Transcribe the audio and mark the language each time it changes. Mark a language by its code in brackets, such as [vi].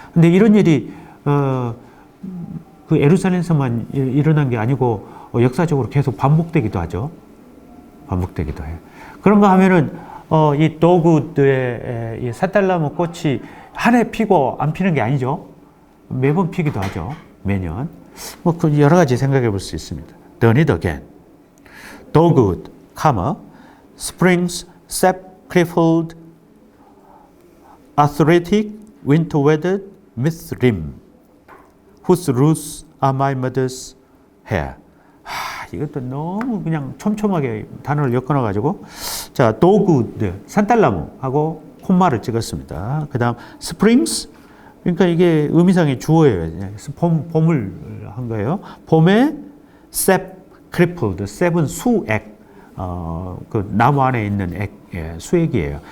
[ko] 근데 이런 일이, 그 에루살렘에서만 일어난 게 아니고, 역사적으로 계속 반복되기도 하죠. 반복되기도 해요. 그런가 하면은, 이 도그드의 이 사달나무 꽃이 한 해 피고 안 피는 게 아니죠. 매번 피기도 하죠. 매년. 뭐, 그 여러 가지 생각해 볼 수 있습니다. [en] Done it again. Dogwood, springs, sap, crippled, arthritic, winter weathered, with rim, whose roots are my mother's hair. [ko] 이것도 너무 그냥 촘촘하게 단어를 엮어놔가지고, 자, 도그드, 산딸나무하고 콤마를 찍었습니다. 그 다음, springs, 그러니까 이게 의미상의 주어예요. 봄을 한 거예요. 봄에 [en] sap, crippled, [ko] sap은 수액, 그 나무 안에 있는 액, 수액이에요.